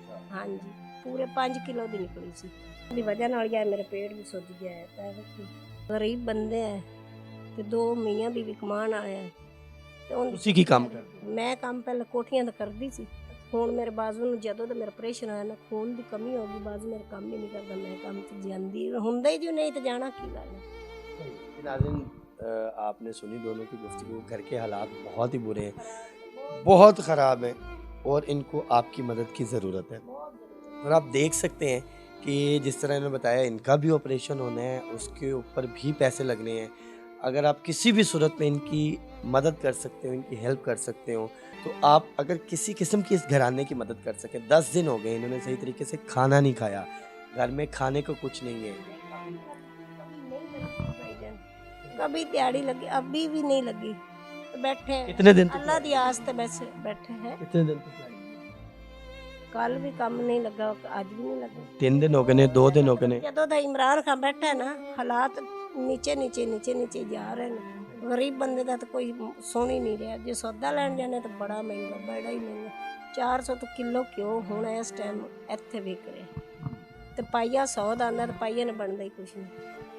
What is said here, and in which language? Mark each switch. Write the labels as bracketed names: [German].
[Punjabi] ਹਾਂਜੀ, ਪੂਰੇ 5 ਕਿਲੋ ਦੀ ਨਿਕਲੀ ਸੀ। ਦੀ ਵਜ੍ਹਾ ਨਾਲ ਯਾਰ ਮੇਰੇ ਪੇਟ ਵੀ ਸੁੱਜ ਗਿਆ ਹੈ। ਤਾਂ ਗਰੀਬ ਬੰਦੇ ਹੈ, ਤੇ 2 ਮੀਆਂ ਵੀ ਕਮਾਉਣ ਆਇਆ, ਤੇ ਤੁਸੀਂ ਕੀ ਕੰਮ ਕਰਦੇ? ਮੈਂ ਕੰਮ ਪਹਿਲਾਂ ਕੋਠੀਆਂ ਦਾ ਕਰਦੀ ਸੀ। ਹੁਣ ਮੇਰੇ ਬਾਜ਼ੂ ਨੂੰ ਜਦੋਂ ਦਾ ਮੇਰਾ ਆਪਰੇਸ਼ਨ ਹੋਇਆ ਨਾ, ਖੂਨ ਦੀ ਕਮੀ ਹੋ ਗਈ, ਬਾਜ਼ੂ ਮੇਰਾ ਕੰਮ ਹੀ ਨਹੀਂ ਕਰਦਾ। ਮੈਂ ਕੰਮ 'ਚ ਜਾਂਦੀ ਹੁੰਦਾ ਹੀ, ਜੋ ਨਹੀਂ ਤਾਂ ਜਾਣਾ ਕੀ ਗੱਲ ਹੈ। [Hindi] नाज़रीन, आपने सुनी दोनों की गुफ्तगू। घर के हालात बहुत ही बुरे हैं, बहुत ख़राब हैं, और इनको आपकी मदद की ज़रूरत है। और आप देख सकते हैं कि जिस तरह इन्होंने बताया, इनका भी ऑपरेशन होना है, उसके ऊपर भी पैसे लगने हैं। अगर आप किसी भी सूरत में इनकी मदद कर सकते हो, इनकी हेल्प कर सकते हो, तो आप अगर किसी किस्म की इस घराने की मदद कर सकें। 10 दिन हो गए इन्होंने सही तरीके से खाना नहीं खाया, घर में खाने को कुछ नहीं है। कभी दिहाड़ी लगी, अभी भी नहीं लगी, तो बैठे कितने दिन तक? अल्लाह दी आस ते बस बैठे हैं। कितने दिन तक? कल भी काम नहीं लगा, आज भी नहीं लगा। 3 दिन हो गए ने, 2 दिन हो गए ने। [Punjabi] ਜਦੋਂ ਦਾ ਇਮਰਾਨ ਖਾਨ ਬੈਠਾ ਹੈ ਨਾ, ਹਾਲਾਤ ਨੀਚੇ ਨੀਚੇ ਨੀਚੇ ਨੀਚੇ ਜਾ ਰਹੇ ਨੇ। ਗਰੀਬ ਬੰਦੇ ਦਾ ਤਾਂ ਕੋਈ ਸੁਣ ਹੀ ਨਹੀਂ ਰਿਹਾ। ਜੇ ਸੌਦਾ ਲੈਣ ਜਾਂਦੇ ਤਾਂ ਬੜਾ ਮਹਿੰਗਾ, ਬੜਾ ਹੀ ਮਹਿੰਗਾ। 400 ਤੋਂ ਕਿਲੋ ਘਿਓ ਹੁਣ ਇਸ ਟਾਈਮ ਇੱਥੇ ਵਿਕ ਰਿਹਾ, ਤੇ ਪਾਈਆ 100 ਦਾ ਆਉਂਦਾ, ਤੇ ਪਾਈਆ ਨੇ ਬਣਦਾ ਹੀ ਕੁਛ ਨਹੀਂ।